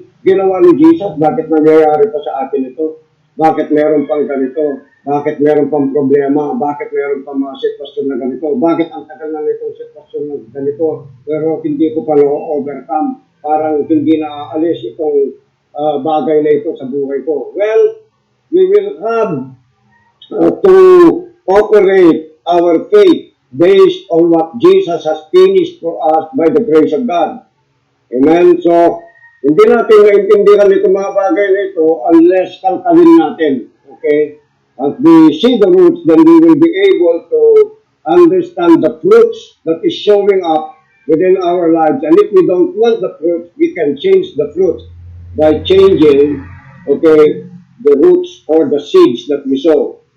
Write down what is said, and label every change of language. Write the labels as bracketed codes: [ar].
[tl] ginawa ni Jesus, bakit nangyayari pa sa atin ito? Bakit meron pang ganito? Bakit meron pang problema? Bakit meron pang mga sitwasyon na ganito? Bakit ang tagal na nitong sitwasyon na ganito? Pero hindi ko pa na-overcome. Parang hindi na aalis itong bagay na ito sa buhay ko. [en] Well, we will have to operate our faith based on what Jesus has finished for us by the grace of God. Amen? [tl] So, hindi natin maintindihan itong mga bagay na ito unless kalkalin natin. Okay? [en] As we see the roots, then we will be able to understand the fruits that is showing up within our lives. And if we don't want the fruits, we can change the fruits by changing, okay, the roots or the seeds that we sow.